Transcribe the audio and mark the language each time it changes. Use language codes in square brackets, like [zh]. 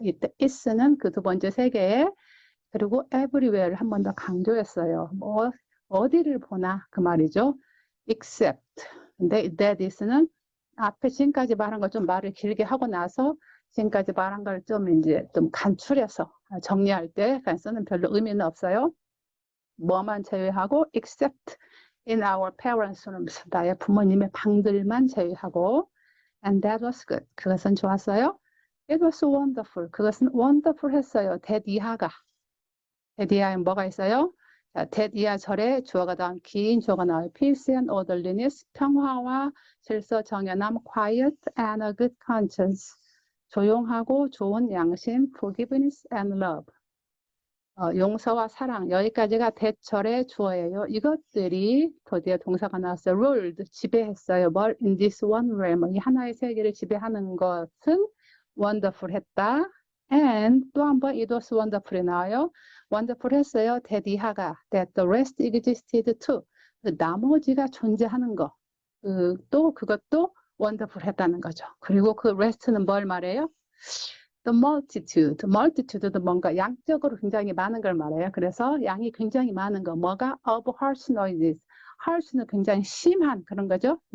[ko] 이때 is는 그 두 번째 세 개에 그리고 everywhere를 한 번 더 강조했어요. 뭐 어디를 보나 그 말이죠. [en] Except. [ko] 근데 that is는 앞에 지금까지 말한 걸 좀 말을 길게 하고 나서 지금까지 말한 걸 좀 이제 좀 간추려서 정리할 때 쓰는 별로 의미는 없어요. 뭐만 제외하고 [en] except in our parents' rooms. [ko] 나의 부모님의 방들만 제외하고 [en] and that was good. [ko] 그것은 좋았어요. [en] It was wonderful. [ko] 그것은 wonderful 했어요. that 이하가. that 이하에 뭐가 있어요? 자, that 이하 절에 주어가 다음 긴 주어가 나와요. [en] Peace and orderliness. 평화와 질서 정연함. Quiet and a good conscience. [ko] 조용하고 좋은 양심. [en] Forgiveness and love. [ko] 용서와 사랑, 여기까지가 대절의 주어예요. 이것들이 드디어 동사가 나왔어요. ruled, 지배했어요. 뭘? [en] in this one realm, [ko] 이 하나의 세계를 지배하는 것은 wonderful 했다. [en] and 또 한 번 it was wonderful이 나와요. wonderful 했어요. that 이하가 that the rest existed too. [ko] 그 나머지가 존재하는 거. 또 그것도 wonderful 했다는 거죠. 그리고 그 rest는 뭘 말해요? The multitude도 뭔가 양적으로 굉장히 많은 걸 말해요. 그래서 양이 굉장히 많은 거, 뭐가 of harsh noises, harsh는 굉장히 심한 그런 거죠.